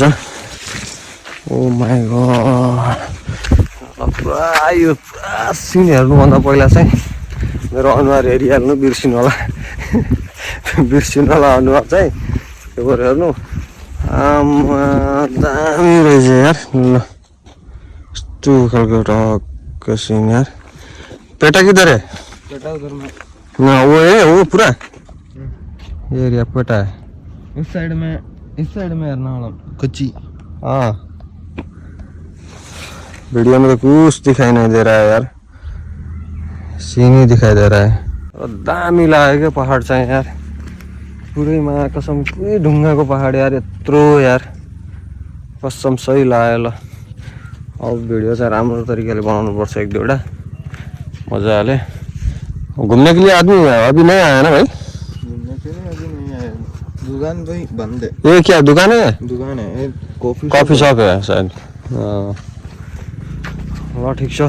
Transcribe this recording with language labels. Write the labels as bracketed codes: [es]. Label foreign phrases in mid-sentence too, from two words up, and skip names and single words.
[en] Oh my God, [ne] पुरा यो पुरा सिन हेर्नुभन्दा पहिला चाहिँ मेरो अनुहार हेरिहाल्नु, बिर्सिनु होला। बिर्सिनु होला अनुहार चाहिँ। त्यो भएर हेर्नु, आमा दामी रहेछ यार। ल यस्तो खालको टक्क सिन यार। [hi] पेटा किधर है? पेटा उधर में। ना वो है, वो पूरा ये एरिया पेटा है। इस साइड में एर्नाकुलम कोची। हाँ, वीडियो में तो कुछ दिखाई नहीं दे रहा है यार, सीन ही दिखाई दे रहा है। [ne] और दामी लाग्यो क्या पहाड चाहिँ यार। पुरै मा कसम पुरै ढुङ्गाको पहाड यार। यत्रो यार कसम सही लाग्यो। ल अब भिडियो चाहिँ राम्रो तरिकाले बनाउनु पर्छ, एक दुईवटा मजाले। [hi] घुम्ने के लिए आदमी अभी नहीं आया ना भाई? घूमने के लिए अभी नहीं आए। दुकान भाई बंद है। ये क्या दुकान है? दुकान है, [en] coffee shop [hi] है शायद। [ne] ल ठिक छ।